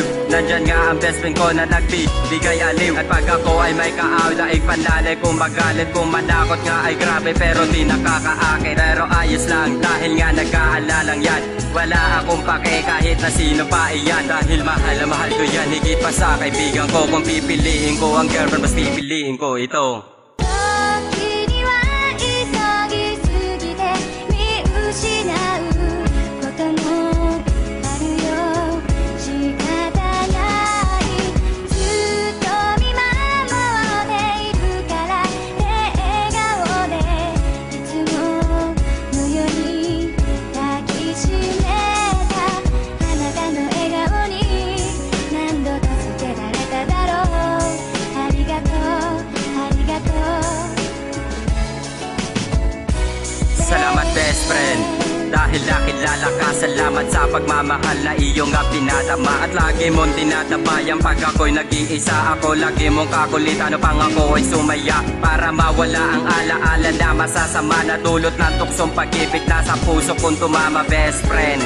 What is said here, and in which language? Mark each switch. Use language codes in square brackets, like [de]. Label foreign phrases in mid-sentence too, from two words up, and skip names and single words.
[tl] Nandyan nga ang [en] best friend [tl] ko na nagbibigay aliw. At pag ako ay may kaaw, daig panlalay kung magalit, kung manakot nga ay grabe pero di nakakaakit. Pero ayos lang dahil nga nag-aalalang yan. Wala akong pake kahit na sino pa iyan. Dahil mahal na mahal ko yan higit pa sa kaibigan ko. Kung pipiliin ko ang girlfriend, mas pipiliin ko ito. [ja] 時には急ぎすぎて見失うこともあるよ。仕方ない。ずっと見守っているから笑顔でいつものように抱きしめた。あなたの笑顔に何度助けられただろう。ありがとうありがとう。 [tl] Salamat [en] best friend. [tl] Dahil nakilala ka, salamat sa pagmamahal na iyong nga pinadama. At lagi mong tinatabayan pag ako'y nag-iisa. Ako lagi mong kakulitan upang ako ay sumaya. Para mawala ang alaala na masasama na dulot ng tuksong pag-ibig na sa puso kong tumama [en] best friend.